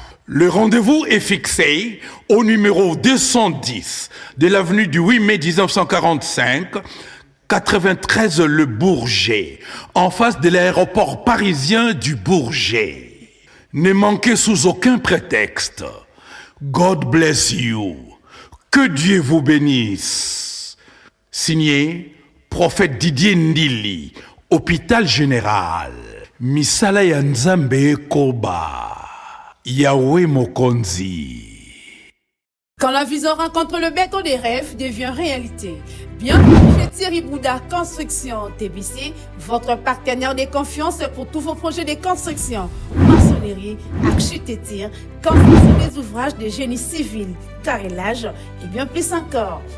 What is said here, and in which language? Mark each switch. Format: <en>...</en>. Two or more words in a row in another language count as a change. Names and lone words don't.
<fr>Le rendez-vous est fixé au numéro deux cent dix de l'avenue du huit mai dix-neuf cent quarante-cinq, quatre-vingt-treize Le Bourget, en face de l'aéroport parisien du Bourget. Ne manquez sous aucun prétexte.</fr> <en>God bless you.</en> <fr>Que Dieu vous bénisse. Signé, prophète Didier Ndili, hôpital général.</fr> <ln>Misala ya Nzambe ekoba. Yahweh Mokonzi.</ln> <fr>Quand la vision rencontre le béton des rêves devient réalité. Bienvenue chez Thierry Bouddha Construction T B C, votre partenaire de confiance pour tous vos projets de construction, maçonnerie, architecture, construction des ouvrages de génie civil, carrelage et bien plus encore.</fr>